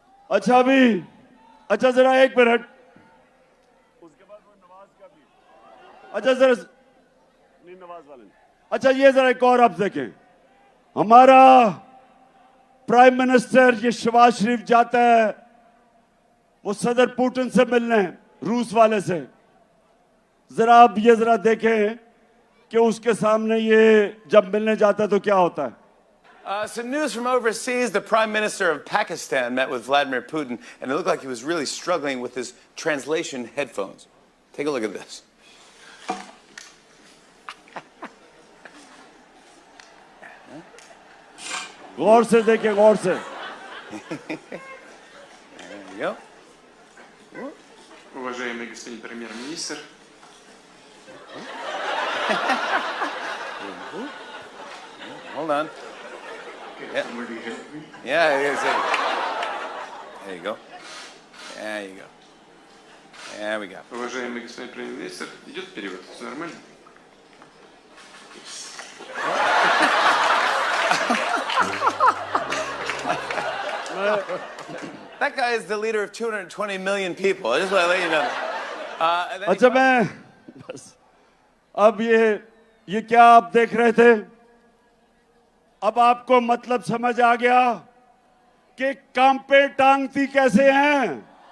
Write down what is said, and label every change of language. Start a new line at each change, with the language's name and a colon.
Hindi: अच्छा भी, अच्छा जरा एक मिनट, उसके बाद वो नवाज का भी, अच्छा जरा नहीं नवाज वाले, अच्छा ये जरा एक और आप देखें, हमारा प्राइम मिनिस्टर ये शहबाज शरीफ जाता है वो सदर पुतिन से मिलने, रूस वाले से। जरा आप ये जरा देखें कि उसके सामने ये जब मिलने जाता है तो क्या होता है।
English: Some news from overseas. The Prime Minister of Pakistan met with Vladimir Putin, and it looked like he was really struggling with his translation headphones. Take a look at this.
Hindi: गौर से देखें, गौर से।
English: There you go.
Russian: Уважаемый господин премьер-министр,
English: Hold on. somebody help me. Yeah, there you go. There you go. There we go.
Russian: Уважаемый господин премьер-министр, идет перевод? Все нормально?
English: That guy is the leader of 220 million people. I just want to let you know. And then he
Hindi: अच्छा मैं बस अब ये क्या आप देख रहे थे? अब आपको मतलब समझ आ गया कि कांपे टांगती कैसे हैं?